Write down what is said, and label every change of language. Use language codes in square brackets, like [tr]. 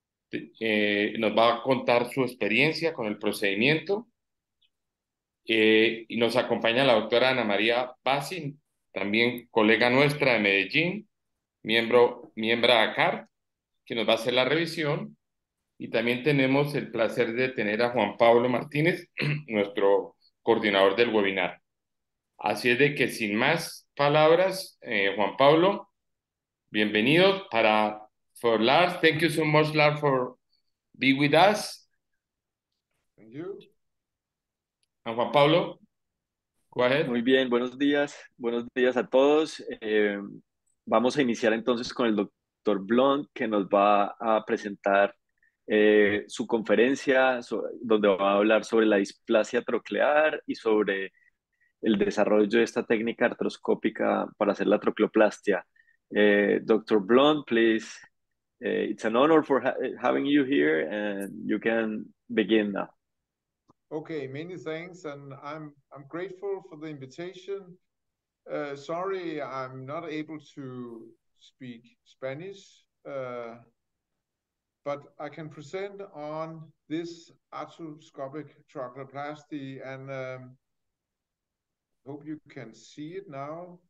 [es] Nos va a contar su experiencia con el procedimiento y nos acompaña la doctora María Bassi, también colega nuestra de Medellín, miembro de ACCART, que nos va a hacer la revisión. Y también tenemos el placer de tener a Juan Pablo Martínez, nuestro coordinador del webinar. Así es de que sin más palabras, Juan Pablo, bienvenido for Lars. [en] Thank you so much, Lars, for being with us. Thank you. And Juan Pablo, go ahead. [es] Muy bien, buenos días a todos. Vamos a iniciar entonces con el doctor Blond, que nos va a presentar su conferencia, donde va a hablar sobre la displasia troclear y sobre el desarrollo de esta técnica artroscópica para hacer la trocleoplastia. [en] Dr. Blond, please, it's an honor for having you here, and you can begin now. Okay, many thanks, and I'm grateful for the invitation. Sorry, I'm not able to speak Spanish, but I can present on this arthroscopic trocleoplasty, and hope you can see it now.